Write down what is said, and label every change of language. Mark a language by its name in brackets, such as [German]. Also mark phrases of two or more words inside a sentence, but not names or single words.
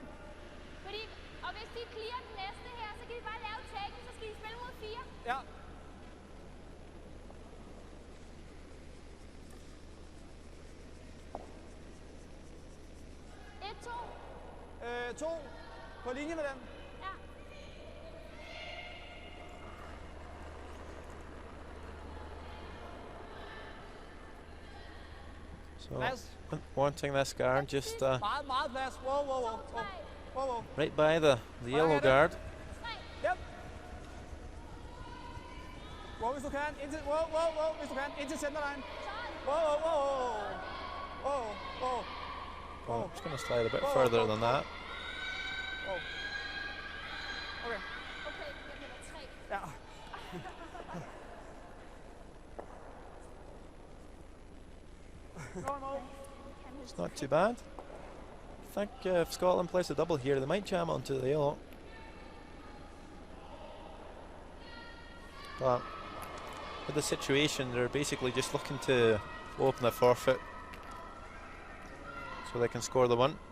[Danish] Fordi, og hvis de clear den næste her, så kan vi bare lave taken, så skal de spille mod 4. Ja. To. På linje med dem. Ja. [English] So wanting this guard just [Danish] Meget plads. Wow. [English] right by the yellow guard. Yep. [Danish] Wow, hvis du kan. Indtil, wow, hvis du kan. Indtil centerline. Wow. [English] Oh, it's going to slide a bit further than that. Okay. [Danish] Okay, jeg bliver 3. Ja. [English] It's not too bad. I think if Scotland plays a double here, they might jam onto the yellow. But with the situation, they're basically just looking to open a forfeit so they can score the one.